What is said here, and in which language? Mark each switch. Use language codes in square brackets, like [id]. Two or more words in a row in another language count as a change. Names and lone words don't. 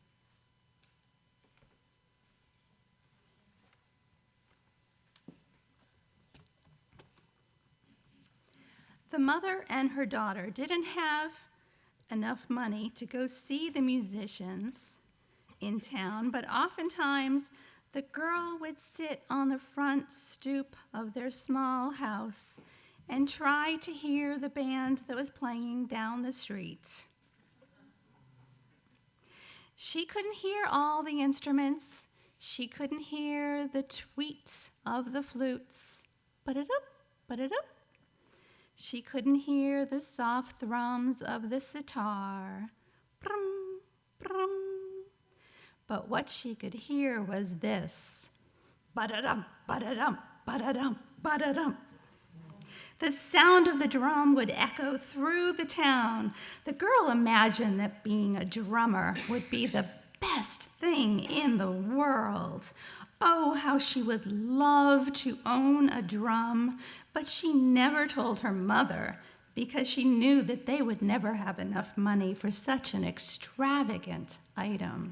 [en] The mother and her daughter didn't have enough money to go see the musicians in town, but oftentimes the girl would sit on the front stoop of their small house and try to hear the band that was playing down the street. She couldn't hear all the instruments. She couldn't hear the tweet of the flutes. Ba-da-dup, ba-da-dup. She couldn't hear the soft thrums of the sitar. Brum, brum. But what she could hear was this. Ba-da-dum, ba-da-dum, ba-da-dum, ba-da-dum. The sound of the drum would echo through the town. The girl imagined that being a drummer would be the best thing in the world. Oh, how she would love to own a drum, but she never told her mother because she knew that they would never have enough money for such an extravagant item.